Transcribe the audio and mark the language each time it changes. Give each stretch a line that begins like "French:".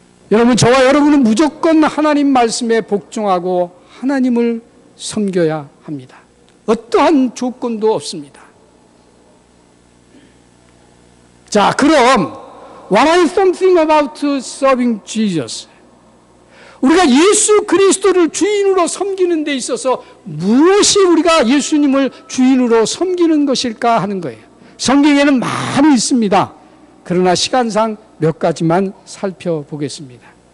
Korean: 여러분, 저와 여러분은 무조건 하나님 말씀에 복종하고 하나님을 섬겨야 합니다. 어떠한 조건도 없습니다. 자, 그럼
English: What is something about serving Jesus?
Korean: 우리가 예수 그리스도를 주인으로 섬기는 데 있어서 무엇이 우리가 예수님을 주인으로 섬기는 것일까 하는 거예요. 성경에는 많이 있습니다. 그러나 시간상 몇 가지만 살펴보겠습니다.